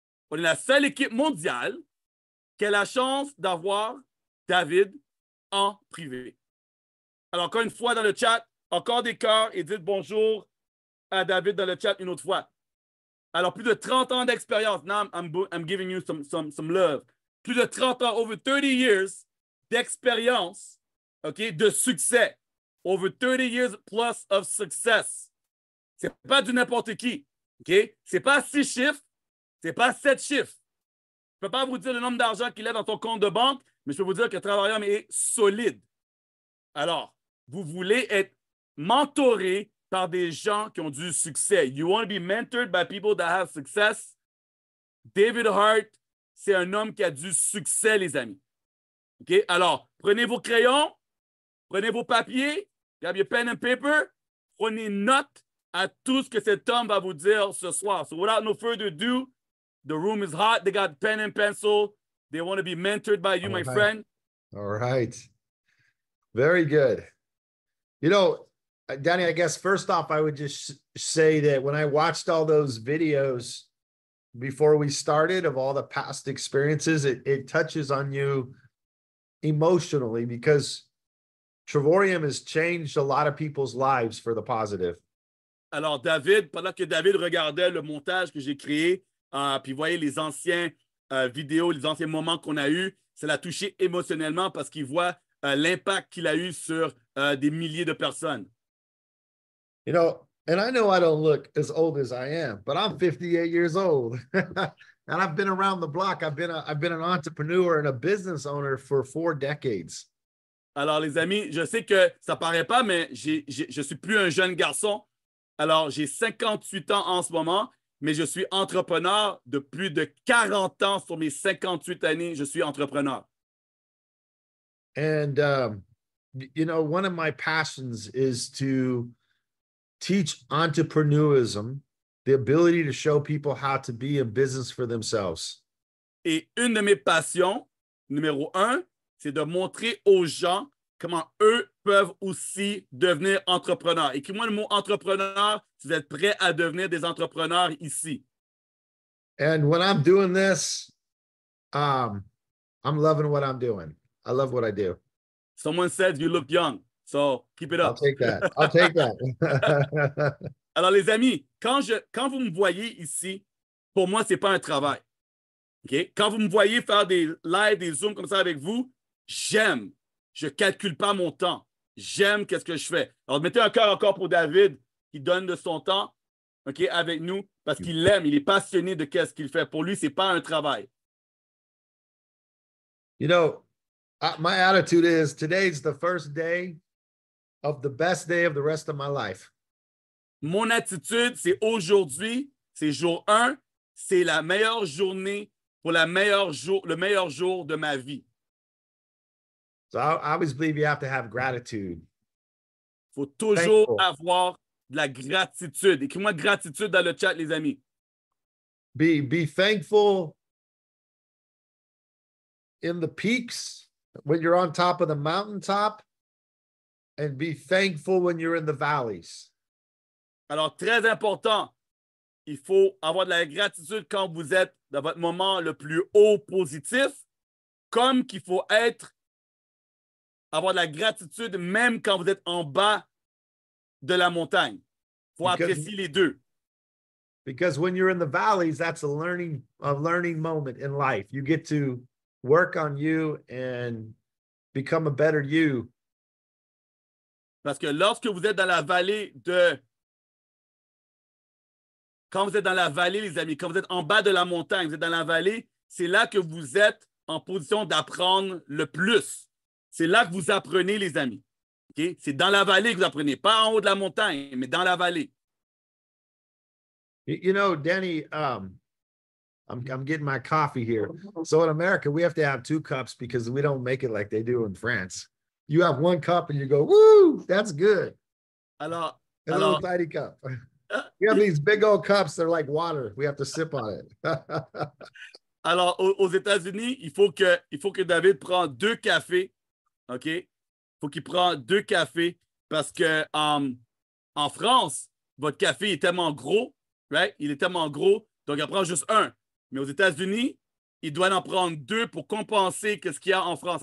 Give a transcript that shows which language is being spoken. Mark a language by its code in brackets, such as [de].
[fr] Qui a la chance d'avoir David en privé. Alors, encore une fois dans le chat, encore des cœurs et dites bonjour à David dans le chat une autre fois. Alors, plus de 30 ans d'expérience. [en] Now, I'm giving you some love. [fr] Plus de 30 ans, [en] over 30 years [fr] d'expérience, OK, de succès. [en] Over 30 years plus of success. [fr] C'est pas du n'importe qui, OK? C'est pas 6 chiffres, c'est pas 7 chiffres. Je peux pas vous dire le nombre d'argent qu'il a dans ton compte de banque, mais je peux vous dire que Travarium est solide. Alors, vous voulez être mentoré par des gens qui ont du succès. You want to be mentored by people that have success? David Hart, c'est un homme qui a du succès, les amis. OK? Alors, prenez vos crayons, prenez vos papiers, [en] grab your pen and paper, [fr] prenez note à tout ce que cet homme va vous dire ce soir. [en] So without no further ado, the room is hot. They got pen and pencil. They want to be mentored by you, my friend. All right. Very good. You know, Danny, I guess first off, I would just say that when I watched all those videos before we started of all the past experiences, it touches on you emotionally because Travarium has changed a lot of people's lives for the positive. [fr] Alors, David, pendant que David regardait le montage que j'ai créé, puis voyait les anciens vidéos, les anciens moments qu'on a eus, ça l'a touché émotionnellement parce qu'il voit l'impact qu'il a eu sur des milliers de personnes. [en] You know, and I know I don't look as old as I am, but I'm 58 years old. And I've been around the block. I've been an entrepreneur and a business owner for 4 decades. [fr] Alors, les amis, je sais que ça paraît pas, mais je suis plus un jeune garçon. Alors, j'ai 58 ans en ce moment mais je suis entrepreneur de plus de 40 ans sur mes 58 années. Je suis entrepreneur. [en] And, you know, one of my passions is to teach entrepreneurism, the ability to show people how to be in business for themselves. [fr] Et une de mes passions, numéro 1, c'est de montrer aux gens comment eux peuvent aussi devenir entrepreneurs. Écris-moi le mot entrepreneur si vous êtes prêts à devenir des entrepreneurs ici. [en] And when I'm doing this, I'm loving what I'm doing. I love what I do. Someone said you look young, so keep it I'll up. take that. I'll take that. [fr] Alors, les amis, quand vous me voyez ici, pour moi, ce n'est pas un travail. Okay? Quand vous me voyez faire des lives, des zooms comme ça avec vous, j'aime. Je ne calcule pas mon temps. J'aime qu'est-ce que je fais. Alors, mettez un cœur encore pour David qui donne de son temps, okay, avec nous parce qu'il l'aime. Il est passionné de qu'est-ce qu'il fait. Pour lui, ce n'est pas un travail. [en] You know, my attitude is today's the first day of the best day of the rest of my life. [fr] Mon attitude, c'est aujourd'hui, c'est jour 1, c'est la meilleure journée pour le meilleur jour de ma vie. [en] So I always believe you have to have gratitude. [fr] Il faut toujours [en] Thankful. [fr] avoir de la gratitude. Écris-moi gratitude dans le chat, les amis. [en] Be thankful in the peaks when you're on top of the mountaintop, and be thankful when you're in the valleys. [fr] Alors, très important, il faut avoir de la gratitude quand vous êtes dans votre moment le plus haut positif, comme qu'il faut avoir de la gratitude même quand vous êtes en bas de la montagne. Il faut apprécier les deux. [en] Because when you're in the valleys, that's a learning moment in life. You get to work on you and become a better you. [fr] Parce que lorsque vous êtes dans la vallée Quand vous êtes dans la vallée, les amis, quand vous êtes en bas de la montagne, vous êtes dans la vallée, c'est là que vous êtes en position d'apprendre le plus. C'est là que vous apprenez, les amis. Okay? C'est dans la vallée que vous apprenez, pas en haut de la montagne, mais dans la vallée. [en] You know, Danny, I'm getting my coffee here. So in America, we have to have 2 cups because we don't make it like they do in France. You have 1 cup and you go, woo, that's good. [fr] Alors, [en] A little tiny cup. We have these big old cups. They're like water. We have to sip on it. [fr] Alors, aux États-Unis, il faut que David prenne 2 cafés. OK? Il faut qu'il prenne 2 cafés parce que en France, votre café est tellement gros, right? Il est tellement gros, donc il en prend juste 1. Mais aux États-Unis, il doit en prendre 2 pour compenser ce qu'il y a en France.